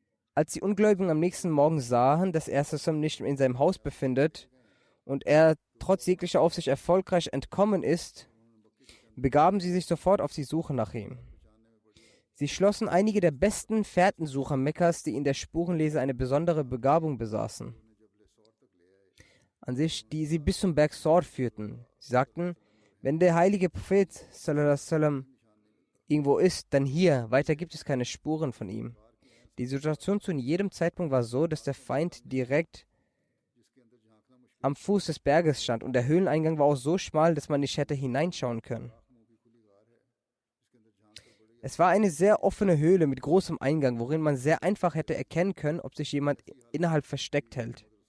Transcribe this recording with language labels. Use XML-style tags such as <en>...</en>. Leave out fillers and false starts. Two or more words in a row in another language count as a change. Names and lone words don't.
<de>Als die Ungläubigen am nächsten Morgen sahen, dass er sich nicht in seinem Haus befindet und er trotz jeglicher Aufsicht erfolgreich entkommen ist, begaben sie sich sofort auf die Suche nach ihm. Sie schlossen einige der besten Fährtensucher Mekkas, die in der Spurenlese eine besondere Begabung besaßen, an sich, die sie bis zum Berg Sor führten. Sie sagten, wenn der heilige Prophet</de> <ar>صلى الله عليه وسلم</ar> <de>irgendwo ist, dann hier, weiter gibt es keine Spuren von ihm. Die Situation zu jedem Zeitpunkt war so, dass der Feind direkt am Fuß des Berges stand und der Höhleneingang war auch so schmal, dass man nicht hätte hineinschauen können. Es war eine sehr offene Höhle mit großem Eingang, worin man sehr einfach hätte erkennen können, ob sich jemand innerhalb versteckt hält.</de>